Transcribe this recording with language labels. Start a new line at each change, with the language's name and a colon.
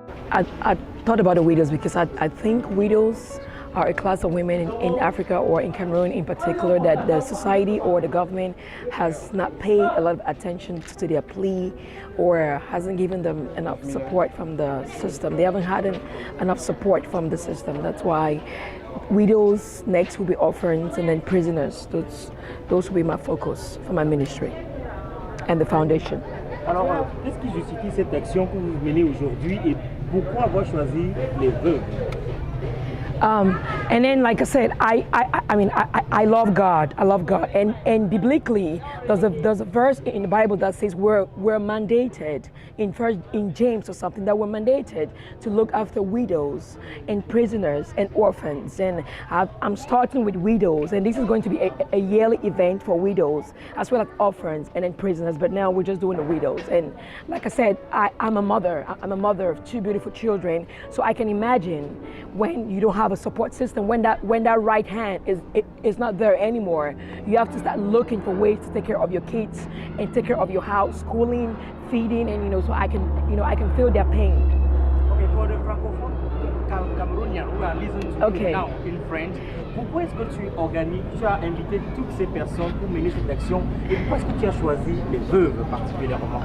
English: I thought about the widows because I think widows are a class of women in Africa or in Cameroon in particular that the society or the government has not paid a lot of attention to their plea or hasn't given them enough support from the system. They haven't had enough support from the system. That's why widows next will be orphans and then prisoners. Those will be my focus for my ministry and the foundation.
French: Alors, qu'est-ce qui justifie cette action que vous menez aujourd'hui et pourquoi avoir choisi les veuves?
English: And then, like I said, I love God. I love God. And biblically, there's a verse in the Bible that says we're mandated in James or something that we're mandated to look after widows and prisoners and orphans. And I'm starting with widows, and this is going to be a yearly event for widows as well as orphans and then prisoners. But now we're just doing the widows. And like I said, I'm a mother. I'm a mother of two beautiful children, so I can imagine when you don't have a support system, when that right hand is not there anymore, you have to start looking for ways to take care of your kids and take care of your house, schooling, feeding, and so I can feel their pain. Okay, for the francophone Cameroonian who are listening to Okay. you now in French,
French: pourquoi est-ce que tu as invité toutes ces personnes pour mener cette action et pourquoi est-ce que tu as choisi les veuves particulièrement?